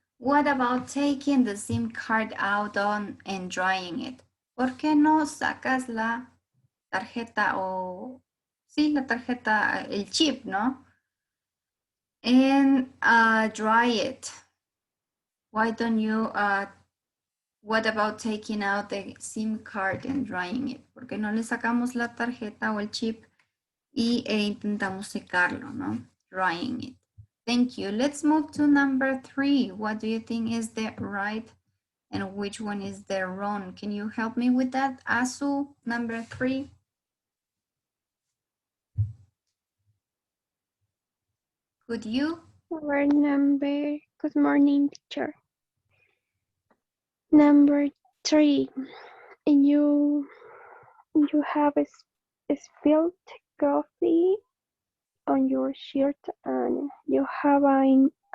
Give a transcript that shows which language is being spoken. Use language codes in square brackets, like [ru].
[en] What about taking the SIM card out on and drying it? [es] ¿Por qué no sacas la tarjeta o sí, la tarjeta, el chip, ¿no? [en] And dry it. Why don't you what about taking out the SIM card and drying it? [es] ¿Por qué no le sacamos la tarjeta o el chip y intentamos secarlo, ¿no? [en] Drying it. Thank you. Let's move to number 3. What do you think is the right and which one is the wrong? Can you help me with that, Asu? Number 3. Could you? Our number, good morning, teacher. Number 3, you have spilled coffee on your shirt and you have an